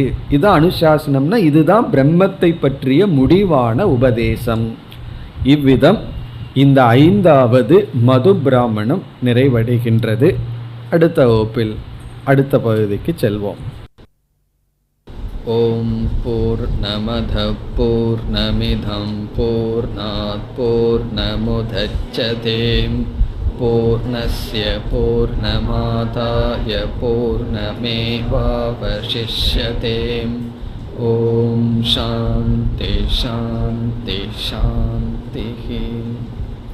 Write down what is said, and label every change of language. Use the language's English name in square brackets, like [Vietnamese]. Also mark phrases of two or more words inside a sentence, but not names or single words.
[Tamil] இது அனுசாசனம்னா இதுதான் பிரம்மத்தை பற்றிய முடிவான உபதேசம். இவ்விதம் இந்த 5வது மது பிராமணம் நிறைவடைகின்றது. அடுத்த வகுப்பில் அடுத்த பகுதிக்கு செல்வோம். [Sanskrit] ॐ पूर्णमद पूर्णमिदं पूर्णात् पूर्णमुदच्यते पूर्णस्य पूर्णमादाय पूर्णमेवावशिष्यते. ॐ शान्ति शान्ति शान्ति.